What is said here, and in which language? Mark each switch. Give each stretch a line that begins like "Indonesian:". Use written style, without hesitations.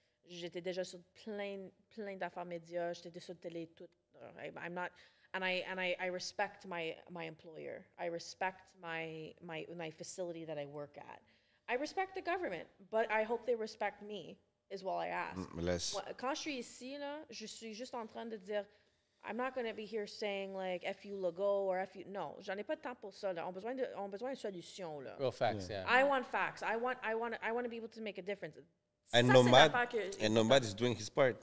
French: J'étais déjà sur plein d'affaires médias. J'étais sur télé tout.
English: I'm not, and I respect my employer. I respect my facility that I work at. I respect the government, but I hope they respect me. Is what I ask.
French: Quand je suis ici là, je suis juste en train de dire,
English: I'm not going to be here saying like F you Legault or F you.
French: Non, j'en ai pas de temps pour ça. Là. On a besoin d'une solution là.
English: Real facts, yeah. I want facts. I want to be able to make a difference. And Nomad is doing his part.